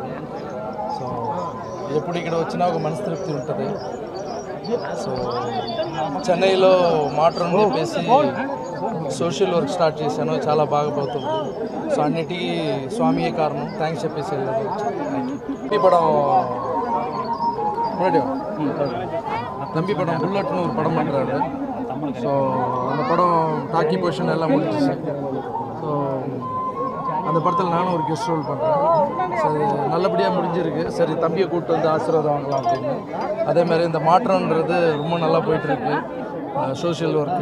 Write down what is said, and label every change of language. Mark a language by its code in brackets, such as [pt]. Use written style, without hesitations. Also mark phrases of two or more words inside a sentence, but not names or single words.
[te] సో ఎప్పుడు ఇక్కడ వచ్చినా ఒక మనస్తృప్తి ఉంటుంది. సో చెన్నైలో మాట్రన్ చెప్పేసి [en] social work start [te] చేశాను, చాలా బాగా పోతుంది. సో అన్నిటికీ స్వామియే కారణం, థ్యాంక్స్ చెప్పేసి ఈ పడం [ta] தம்பி படம் புல்லட்னு ஒரு படம் பண்ணுறாரு. ஸோ அந்த படம் [en] talkie portion [ta] எல்லாம் முடிஞ்சிச்சு. ஸோ அந்த படத்தில் நானும் ஒரு [en] guest role [ta] பண்ணுறேன். சரி நல்லபடியாக முடிஞ்சிருக்கு. சரி தம்பியை கூப்பிட்டு வந்து ஆசீர்வாதம் வாங்கலாம் அப்படின்னு. அதேமாதிரி இந்த மாற்றம்ன்றது ரொம்ப நல்லா போயிட்டுருக்கு, [en] social work.